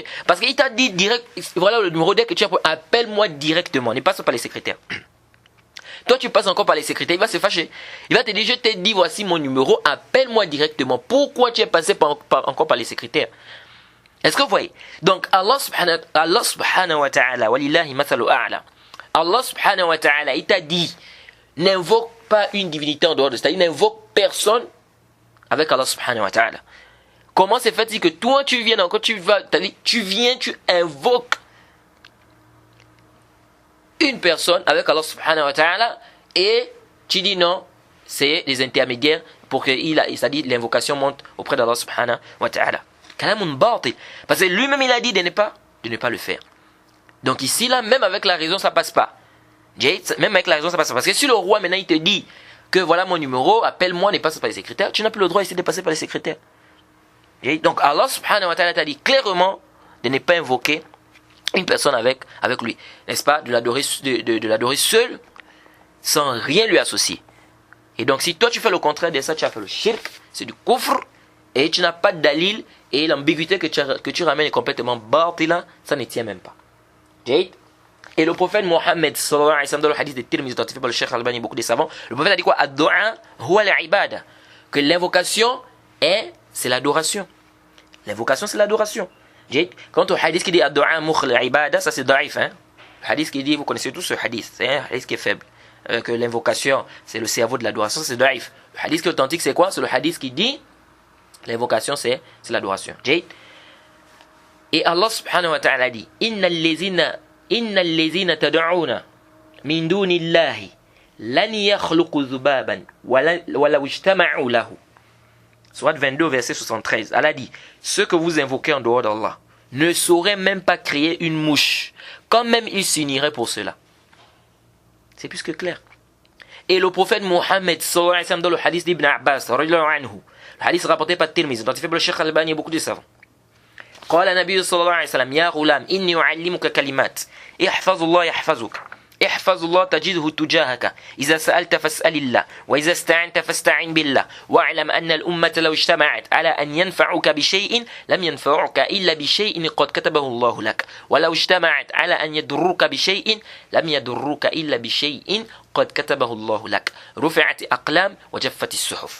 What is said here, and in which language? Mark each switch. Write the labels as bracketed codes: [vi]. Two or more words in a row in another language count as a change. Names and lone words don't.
[fr] Parce qu'il t'a dit direct, voilà le numéro, dès que tu as un problème, appelle-moi directement. Ne passe pas par les secrétaires. Toi, tu passes encore par les secrétaires, il va se fâcher. Il va te dire, je t'ai dit, voici mon numéro, appelle-moi directement. Pourquoi tu es passé encore par les secrétaires? Est-ce que vous voyez? [ar] Donc الله سبحانه وتعالى، ولله المثل الأعلى. الله سبحانه وتعالى, [fr] il t'a dit, n'invoque pas une divinité en dehors de ça. C'est-à-dire, n'invoque personne avec Allah [ar] سبحانه وتعالى. [fr] Comment c'est fait que toi tu viens, quand tu invoques une personne avec Allah [ar] سبحانه وتعالى [fr] et tu dis non, c'est des intermédiaires pour que c'est-à-dire l'invocation monte auprès d'Allah [ar] سبحانه وتعالى. كلام باطل. [fr] Parce que lui-même il a dit de ne pas le faire. Donc ici là, même avec la raison ça passe pas. Même avec la raison ça passe pas. Parce que si le roi maintenant il te dit que voilà mon numéro, appelle-moi, ne passe pas les secrétaires, tu n'as plus le droit ici de passer par les secrétaires. Donc Allah [ar] سبحانه وتعالى [fr] t'a dit clairement de ne pas invoquer une personne avec lui. N'est-ce pas? De l'adorer seul, sans rien lui associer. Et donc si toi tu fais le contraire de ça, tu as fait le shirk, c'est du kufr, et tu n'as pas de dalil, et l'ambiguïté que tu ramènes est complètement batila, ça ne tient même pas. Et le prophète Mohammed [ar] صلى الله عليه وسلم, [fr] dans le hadith de Tirmidhi authentifié par le Cheikh Albani et beaucoup de savants, le prophète a dit quoi? [ar] الدعاء هو العبادة, [fr] que l'invocation c'est l'adoration. L'invocation c'est l'adoration. Quant au hadith qui dit [ar] الدعاء مخ العبادة, [fr] ça c'est daif, hein? Le hadith qui dit, vous connaissez tous ce hadith, c'est un hadith qui est faible, que l'invocation c'est le cerveau de l'adoration, c'est daif. Le hadith qui est authentique c'est quoi? C'est le hadith qui dit l'invocation c'est l'adoration. [ar] Et الله سبحانه وتعالى dit إن الذين تدعون من دون الله لن يخلقوا ذبابا ولا اجتمعوا له. [fr] Surat 22 verset 73. Allah dit ceux que vous invoquez en dehors d'Allah ne sauraient même pas créer une mouche, quand même ils s'uniraient pour cela. C'est plus que clair. Et le prophète Mohammed [ar] صلى الله عليه وسلم, [fr] dans le hadith d'Ibn Abbas [ar] رضي الله عنه, [fr] le hadith rapporté par Tirmidhi, dont il fait le Cheikh Albani et beaucoup de savants. [ar] قال النبي صلى الله عليه وسلم يا غلام إني أعلمك كلمات احفظ الله يحفظك احفظ الله تجده تجاهك إذا سألت فاسأل الله وإذا استعنت فاستعن بالله واعلم أن الأمة لو اجتمعت على أن ينفعوك بشيء لم ينفعوك إلا بشيء قد كتبه الله لك ولو اجتمعت على أن يضروك بشيء لم يضروك إلا بشيء قد كتبه الله لك رفعت أقلام وجفت الصحف.